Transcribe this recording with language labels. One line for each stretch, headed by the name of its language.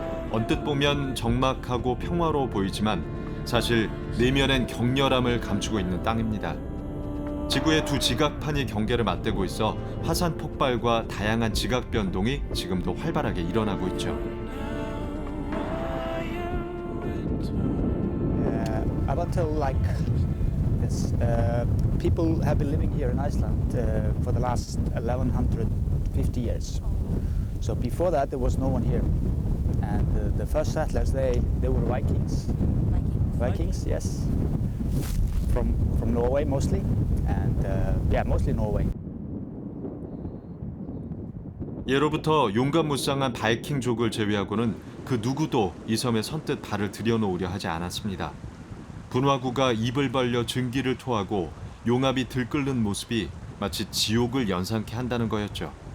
Korean: 언뜻 보면 적막하고 평화로워 보이지만 사실 내면엔 격렬함을 감추고 있는 땅입니다. 지구의 두 지각판이 경계를 맞대고 있어 화산 폭발과 다양한 지각 변동이 지금도 활발하게 일어나고 있죠.
English: Up until like this, people have been living here in Iceland for the last 1150 years. So before that, there was no one here, and the first settlers they were Vikings. Vikings, yes, from Norway mostly, and yeah, mostly Norway.
Korean: 예로부터 용감무쌍한 바이킹족을 제외하고는 그 누구도 이 섬에 선뜻 발을 들여놓으려 하지 않았습니다. 분화구가 입을 벌려 증기를 토하고 용암이 들끓는 모습이 마치 지옥을 연상케 한다는 거였죠.